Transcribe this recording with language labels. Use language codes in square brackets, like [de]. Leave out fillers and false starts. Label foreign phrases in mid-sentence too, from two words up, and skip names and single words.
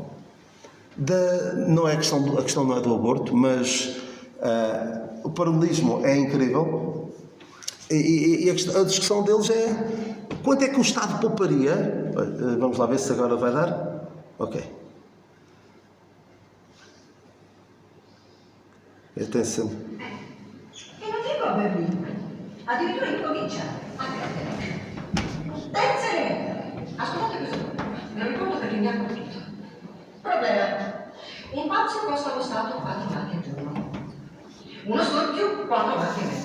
[pt] Não é a questão não é do aborto, mas o paralelismo é incrível. E a discussão deles é quanto é que o Estado pouparia. Vamos lá ver se agora vai dar. Ok. Atenção. [it] E non dico a Berlino, addirittura in provincia, anche a Tenosce. Terza elementare. Ascoltate questo problema, me lo ricordo perché mi ha colpito. Problema. Un pazzo costa allo Stato 4 marchi al giorno. Uno storpio 4 marchi e mezzo.